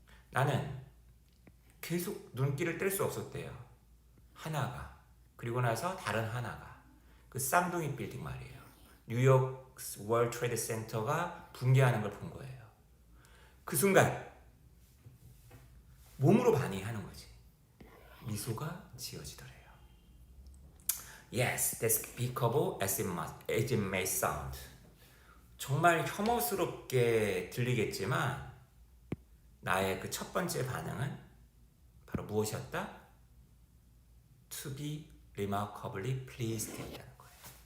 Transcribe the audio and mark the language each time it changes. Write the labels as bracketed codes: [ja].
[ko] 나는 계속 눈길을 뗄 수 없었대요. 하나가. 그리고 나서 다른 하나가. 그 쌍둥이 빌딩 말이에요. 뉴욕 월드 트레이드 센터가 붕괴하는 걸 본 거예요. 그 순간 몸으로 반응하는 거지. 미소가 지어지더래요. [en] Yes, despicable as it may sound. [ko] 정말 혐오스럽게 들리겠지만 나의 그 첫 번째 반응은 바로 무엇이었다? [en] To be remarkably pleased [ko] 했다는 거예요.